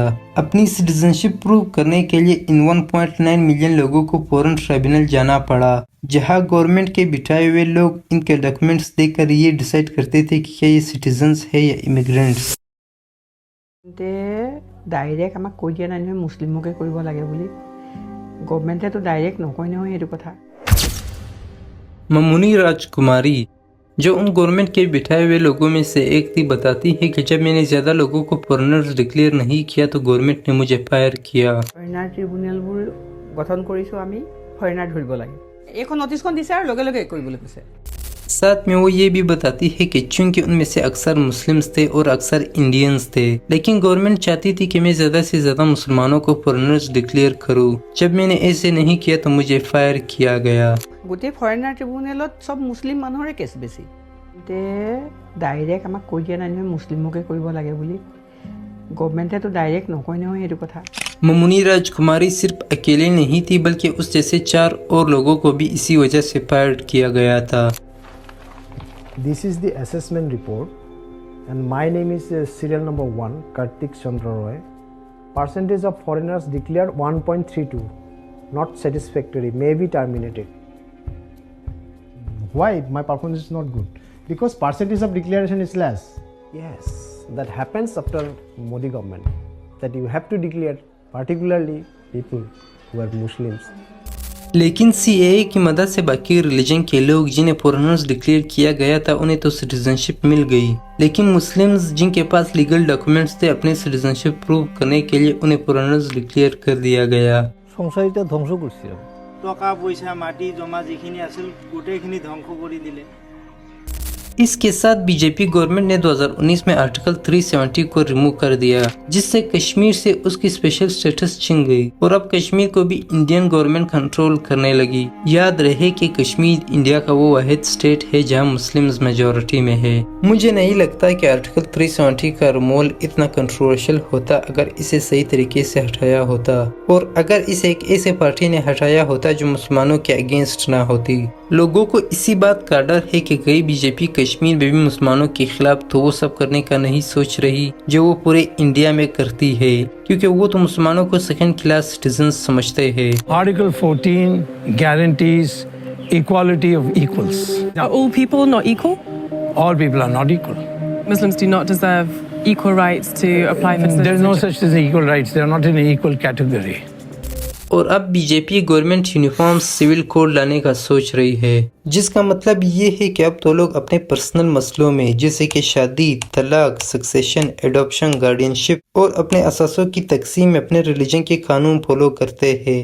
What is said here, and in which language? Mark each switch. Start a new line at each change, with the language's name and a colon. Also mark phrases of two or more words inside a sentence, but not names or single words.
Hindi: अपनी
English: citizenship prove
Hindi: करने के लिए इन 1.9 मिलियन लोगों को
English: foreign tribunal
Hindi: जाना पड़ा, जहां गवर्नमेंट के बिठाए हुए लोग इनके डॉक्यूमेंट्स देखकर ये डिसाइड करते थे कि क्या ये सिटीजन्स है या इमिग्रेंट्स।
Assamese: डायरेक्ट आमाक কৈ দিয়া নাই নহয় মুছলিমকে কৰিব লাগে বুলি, গভৰ্ণমেণ্টে তো ডাইৰেক্ট নকয় নহয় এইটো কথা।
Hindi: ममुनी राजकुमारी जो उन गवर्नमेंट के बिठाए हुए लोगों में से एक थी, बताती है कि जब मैंने ज्यादा लोगों को
English: foreigners declare
Hindi: नहीं किया तो गवर्नमेंट ने मुझे फायर किया।
English: foreigner tribunalবোৰ
Assamese: গঠন কৰিছো আমি, ফৰেনাৰ ধৰিব লাগে। এইখন নটিছখন দিছে আৰু লগে লগে কৰিবলৈ কৈছে।
Hindi: साथ में वो ये भी बताती है कि चूंकि उनमें से अक्सर मुस्लिम्स थे और अक्सर इंडियंस थे, लेकिन गवर्नमेंट चाहती थी कि मैं ज्यादा से ज्यादा मुसलमानों को
English: foreigners declare
Hindi: करूं। जब मैंने ऐसे नहीं किया तो मुझे फायर किया गया।
Assamese: গোটেই
English: foreigner tribunalত
Assamese: চব মুছলিম মানুহৰে কেছ বেছি। ডাইৰেক্ট আমাক কৈ দিয়া নাই নহয় মুছলিমকে কৰিব লাগে বুলি, গভৰ্ণমেণ্টে তো ডাইৰেক্ট নকয় নহয় এইটো কথা।
Hindi: ममुनी राजकुमारी सिर्फ अकेले नहीं थी, बल्कि उस जैसे 4 और लोगों को भी इसी वजह से फायर किया गया था।
English: This is the assessment report and my name is serial number 1 Kartik Chandra Roy. Percentage of foreigners declared 1.32, not satisfactory, may be terminated. Why my performance is not good? Because percentage of declaration is less. Yes, that happens after Modi government, that you have to declare particularly people who are Muslims.
Hindi: लेकिन CAA की मदद से बाकी रिलीजन के लोग जिन्हें
English: foreigners declare
Hindi: किया गया था उन्हें तो सिटीजनशिप मिल गई, लेकिन मुस्लिम्स जिनके पास
English: legal documents
Hindi: थे अपने
English: citizenship prove
Hindi: करने के लिए उन्हें
English: foreigners declare
Hindi: कर दिया गया।
Bangla: সংসারটা ধ্বংস করছিল,
Assamese: টাকা পয়সা মাটি জমা যেখিনি আছিল গোটেইখিনি ধ্বংস কৰি দিলে।
Hindi: इसके साथ बीजेपी गवर्नमेंट ने 2019 में आर्टिकल 370 को रिमूव कर दिया, जिससे कश्मीर से उसकी
English: special status
Hindi: छिन गई और अब कश्मीर को भी
English: Indian government control
Hindi: करने लगी। याद रहे कि कश्मीर इंडिया का वो वाहिद स्टेट है जहां मुस्लिम्स मेजॉरिटी में है। मुझे नहीं लगता कि आर्टिकल 370 का रिमूवल इतना कंट्रोवर्शियल होता अगर इसे सही तरीके से हटाया होता, और अगर इसे एक ऐसे पार्टी ने हटाया होता जो मुसलमानों के अगेंस्ट ना होती। लोगों को इसी बात का डर है कि कई बीजेपी कश्मीर में भी मुसलमानों के खिलाफ तो वो सब करने का नहीं सोच रही जो वो पूरे इंडिया में करती है, क्योंकि वो तो मुसलमानों को
English: second class citizen
Hindi: समझते हैं।
English: Article 14 guarantees equality of equals. Are all people not equal? All people are not equal. Muslims do not deserve equal rights to apply for citizenship. There is no such thing as equal rights. They are not in an equal category.
Hindi: और अब बीजेपी गवर्नमेंट
English: uniform civil code
Hindi: लाने का सोच रही है, जिसका मतलब ये है कि अब तो लोग अपने पर्सनल मसलों में जैसे कि शादी, तलाक, सक्सेशन, एडॉप्शन, गार्डियनशिप और अपने असासों की तकसीम में अपने रिलीजन के कानून फॉलो करते हैं।